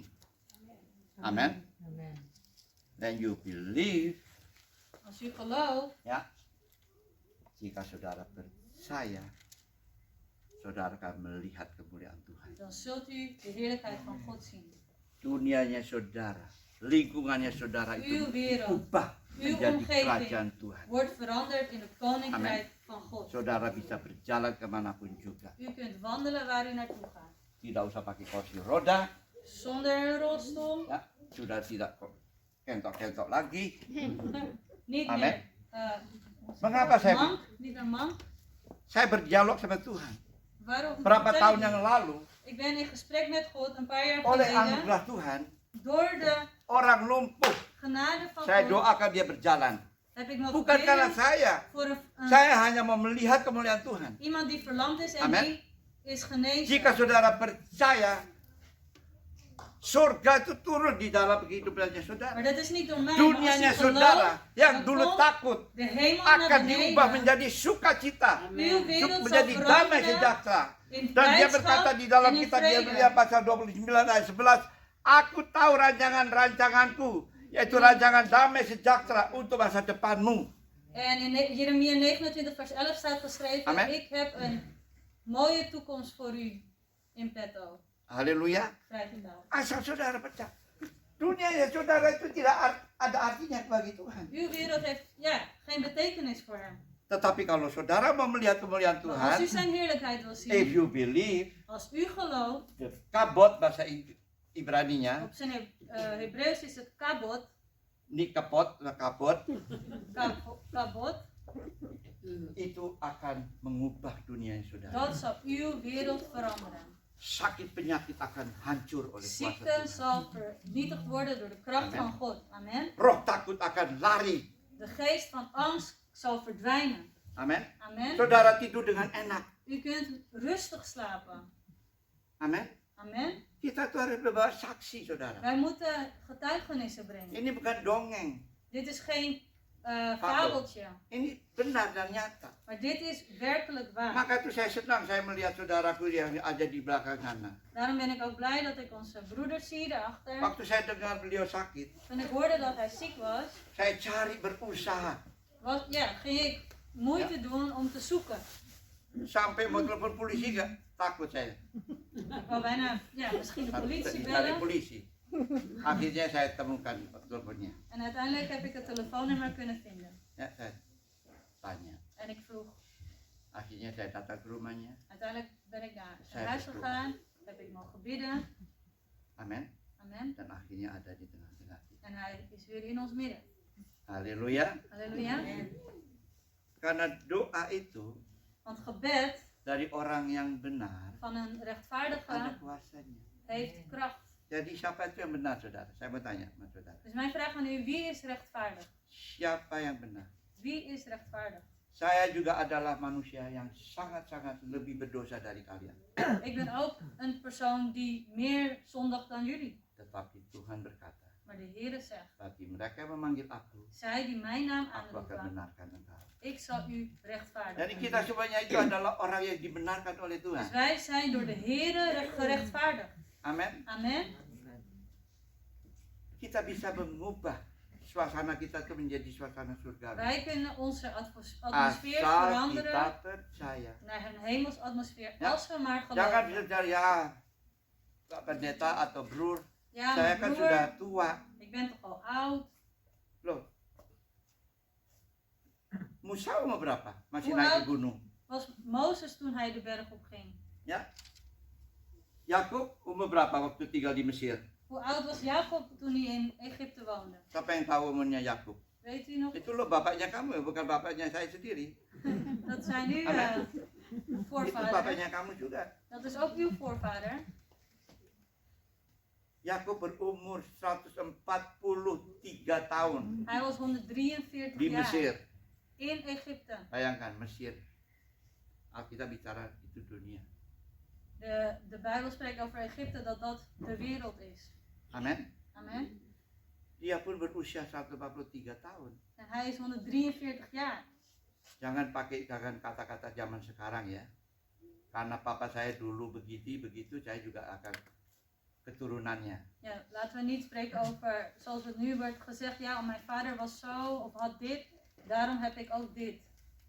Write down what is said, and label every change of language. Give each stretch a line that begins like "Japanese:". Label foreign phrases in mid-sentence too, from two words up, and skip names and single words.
English: Amen. Amen. Then you believe,
Dutch: als u gelooft,
Indonesian: ya, jika saudara percaya, saudara akan melihat kemuliaan Tuhan.
Dutch: dan zult u de heerlijkheid van God zien.
Indonesian: Dunianya saudara, lingkungannya saudara itu
Dutch: Uw wereld,
Indonesian: ubah
Dutch: uw
Indonesian: menjadi
Dutch: omgeving
Indonesian: kerajaan Tuhan.
Dutch: wordt veranderd in het koninkrijk van God.
Indonesian: Saudara bisa berjalan kemanapun juga.
Dutch: U kunt wandelen waar u naartoe gaat.
Indonesian: Tidak usah pakai kursi roda,
Dutch: Zonder een rolstoel,
Indonesian: ya, sudah tidak kentok-kentok lagi.
Dutch: niet
Indonesian: Amen.
Dutch: meer
Indonesian: Mengapa saya
Dutch: mank, niet een mank.
Indonesian: saya berdialog sama Tuhan?
Dutch: Waarom?
Indonesian: Berapa
Dutch: vertel
Indonesian: tahun
Dutch: ik
Indonesian: yang
Dutch: dit?
Indonesian: lalu
Dutch: Ik ben in gesprek met God een paar jaar
Indonesian: oleh
Dutch: geleden.
Indonesian: anugerah Tuhan,
Dutch: Door de
Indonesian: orang lumpuh
Dutch: genade van
Indonesian: saya
Dutch: God
Indonesian: doakan dia berjalan.
Dutch: heb ik mogen
Indonesian: Bukan karena
Dutch: bidden
Indonesian: saya,
Dutch: voor een
Indonesian: saya hanya mau melihat kemuliaan Tuhan.
Dutch: iemand die verlamd is en
Indonesian: Amen.
Dutch: die is genezen.
Indonesian: Jika saudara percaya, surga itu turun di dalam kehidupannya saudara.
Dutch: Maar dat is niet door mij, maar als
Indonesian: Dunianya
Dutch: u
Indonesian: saudara
Dutch: gelooft,
Indonesian: yang
Dutch: dan
Indonesian: dulu
Dutch: komt
Indonesian: takut
Dutch: de hemel naar
Indonesian: akan diubah
Dutch: beneden.
Indonesian: menjadi sukacita,
Dutch: Uw wereld zal
Indonesian: menjadi damai
Dutch: veranderen
Indonesian: sejahtera.
Dutch: in
Indonesian: Dan dia
Dutch: blijdschap
Indonesian: berkata di dalam
Dutch: en in
Indonesian: kitab
Dutch: vrede.
Indonesian: Yeremia pasal 29 ayat 11, aku tahu rancangan-rancanganku, yaitu rancangan damai sejahtera untuk masa depanmu.
Dutch: En in Jeremia 29 vers 11 staat geschreven,
Indonesian: Amen.
Dutch: ik heb een mooie toekomst voor u in petto.
Indonesian: Haleluya.
Dutch: Vrij vertaald.
Indonesian: Asal saudara percaya. Dunia ya saudara itu tidak ada artinya bagi Tuhan.
Dutch: Uw wereld heeft geen betekenis voor hem.
Indonesian: Tetapi kalau saudara mau melihat kemuliaan
Dutch: Maar als u
Indonesian: Tuhan,
Dutch: zijn heerlijkheid wil
English: if
Dutch: zien,
English: you believe,
Dutch: als u gelooft,
Indonesian: kabot bahasa Ibraninya,
Dutch: op zijn Hebreeuws is het kabot,
Indonesian: ini kabot, kabot, itu akan mengubah dunia saudara.
Dutch: dat zal uw wereld veranderen.
Indonesian: Sakit penyakit akan hancur oleh kuasa
Dutch: Ziekte
Indonesian: Tuhan.
Dutch: zal vernietigd worden door de kracht
Indonesian: Amen.
Dutch: van God. Amen.
Indonesian: Roh takut akan lari.
Dutch: De geest van angst zal verdwijnen.
Indonesian: Amin.
Dutch: Amen.
Indonesian: Saudara tidur dengan enak.
Dutch: U kunt rustig slapen.
Indonesian: Amin.
Dutch: Amen.
Indonesian: Kita tuh harus membawa saksi, saudara.
Dutch: Wij moeten getuigenissen brengen.
Indonesian: Ini bukan dongeng.
Dutch: Dit is geen fabeltje,
Indonesian: Ini benar dan nyata.
Dutch: maar dit is werkelijk waar.
Indonesian: Maka itu saya senang saya melihat saudaraku yang ada di belakang sana.
Dutch: Daarom ben ik ook blij dat ik onze broeder zie daarachter.
Indonesian: Waktu saya dengar beliau sakit,
Dutch: Toen ik hoorde dat hij ziek was,
Indonesian: saya cari berusaha.
Dutch: ging ik moeite doen om te zoeken.
Indonesian: Sampai mau telepon polisi gak? Takut saya.
Dutch: Ik wou bijna misschien de politie
Indonesian: Cari
Dutch: bellen.
Indonesian: polisi. Akhirnya saya temukan teleponnya.
Dutch: En uiteindelijk heb ik het telefoonnummer kunnen vinden.
Indonesian: Ya, saya tanya.
Dutch: En ik vroeg,
Indonesian: Akhirnya saya datang ke rumahnya.
Dutch: uiteindelijk ben ik naar Zij zijn huis vroeg. gegaan, heb ik mogen bidden.
Indonesian: Amin.
Dutch: Amen.
Indonesian: Dan akhirnya ada di tengah-tengah kita.
Dutch: En hij is weer in ons midden.
Indonesian: Haleluya.
Dutch: Halleluja.
Indonesian: Karena doa itu
Dutch: Want gebed
Indonesian: dari orang yang benar
Dutch: van een
Indonesian: ada
Dutch: rechtvaardige
Indonesian: kuasanya.
Dutch: heeft kracht.
Indonesian: Jadi siapa itu yang benar, saudara? Saya mau tanya sama saudara.
Dutch: Dus mijn vraag aan u, wie is rechtvaardig?
Indonesian: Siapa yang benar?
Dutch: Wie is rechtvaardig?
Indonesian: Saya juga adalah manusia yang sangat-sangat lebih berdosa dari kalian.
Dutch: Ik ben ook een persoon die meer zondigt dan jullie.
Indonesian: Tetapi Tuhan berkata,
Dutch: Maar de Heere zegt,
Indonesian: bagi mereka yang memanggil aku,
Dutch: zij die mijn naam
Indonesian: aku akan
Dutch: aanroepen,
Indonesian: benarkan engkau.
Dutch: ik zal u rechtvaardig
Indonesian: Jadi kita
Dutch: maken.
Indonesian: semuanya itu adalah orang yang dibenarkan oleh Tuhan.
Dutch: Dus wij zijn door de Heere gerechtvaardigd.
Indonesian: Amin.
Dutch: Amen.
Indonesian: Kita bisa mengubah suasana kita itu menjadi suasana surgawi.
Dutch: Wij kunnen onze atmosfeer
Indonesian: Asal kita
Dutch: veranderen
Indonesian: percaya.
Dutch: naar een hemels atmosfeer. Ja. Als we maar
Indonesian: Jangan
Dutch: geloven.
Indonesian: bicara ya Pak Pendeta atau Brur,
Dutch: Ja,
Indonesian: saya
Dutch: maar
Indonesian: kan sudah
Dutch: broer,
Indonesian: tua.
Dutch: ik ben toch al oud.
Indonesian: Loh. Musa umur berapa? Masih
Dutch: Hoe
Indonesian: naik
Dutch: oud?
Indonesian: ke gunung.
Dutch: Was Mozes toen hij de berg opging?
Indonesian: Ya. Yakub umur berapa waktu tinggal di Mesir?
Dutch: Hoe oud was Jacob toen hij in Egypte woonde?
Indonesian: Siapa yang tahu umurnya Yakub?
Dutch: Weet u nog?
Indonesian: Itu loh bapaknya kamu, bukan bapaknya saya sendiri.
Dutch: Dat zijn uw
Indonesian: Amen. Itu
Dutch: voorvader.
Indonesian: bapaknya kamu juga.
Dutch: Dat is ook uw voorvader.
Indonesian: Yakub berumur 143 tahun
Dutch: Hij was 143
Indonesian: di
Dutch: jaar
Indonesian: Mesir.
Dutch: in Egypte.
Indonesian: Bayangkan Mesir. Alkitab bicara itu dunia.
Dutch: De Bijbel spreekt over Egypte dat dat de wereld is.
Indonesian: Amin.
Dutch: Amen.
Indonesian: Dia pun berusia 143 tahun.
Dutch: En hij is 143 jaar.
Indonesian: Jangan pakai kata-kata zaman sekarang ya. Karena papa saya dulu begitu, saya juga akan keturunannya.
Dutch: Ja, laten we niet spreken over, zoals het nu wordt gezegd, ja, mijn vader was zo of had dit, daarom heb ik ook dit.